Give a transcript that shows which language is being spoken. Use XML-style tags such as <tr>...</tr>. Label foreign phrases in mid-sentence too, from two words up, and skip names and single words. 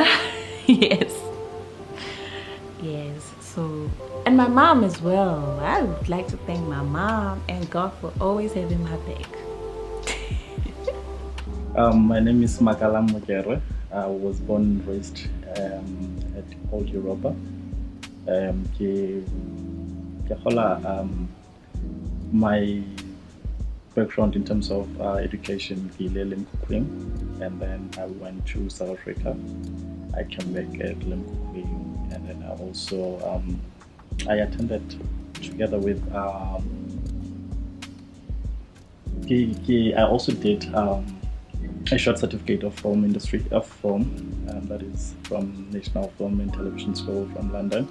<en>Yes. So, and my mom as well. I would like to thank my mom and God for always having my back. My name is Makalang Mokere. I was born and raised at Old Europa.</en> <nso>Ke kgola,</nso> <en>my background in terms of education,</en> <nso>ke ile Limpopo,</nso> <en>and then I went to South Africa. I came back at Limpopo, and then I attended together with I also did a short certificate of film industry of film, that is from National Film and Television School from London.</en>